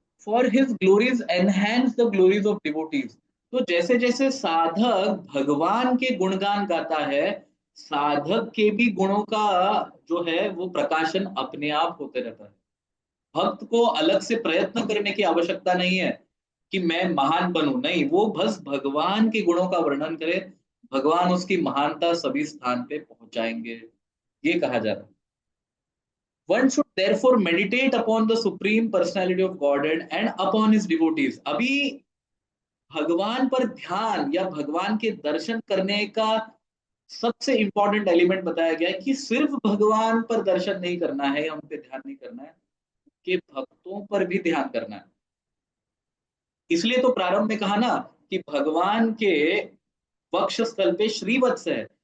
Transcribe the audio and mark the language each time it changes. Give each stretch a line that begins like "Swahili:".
English: For his glories enhance the glories of devotees.
Hindi: तो जैसे जैसे साधक भगवान के गुणगान गाता है, साधक के भी गुणों का जो है वो प्रकाशन अपने आप होते रहता है। भक्त को अलग से प्रयत्न करने की आवश्यकता नहीं है कि मैं महान बनूं, नहीं, वो बस भगवान के गुणों का वर्णन करे, भगवान उसकी महानता सभी स्थान पे पहुंचाएंगे। ये कहा जा रहा है।
English: One should therefore meditate upon the supreme personality of Godhead and upon his devotees.
Hindi: अभी भगवान पर ध्यान या भगवान के दर्शन करने का सबसे इंपॉर्टेंट एलिमेंट बताया गया है कि सिर्फ भगवान पर दर्शन नहीं करना है, हम पे ध्यान नहीं करना है, कि भक्तों पर भी ध्यान करना है। इसलिए तो प्रारंभ में कहा ना कि भगवान के वक्ष स्थल पे श्रीवत्स है।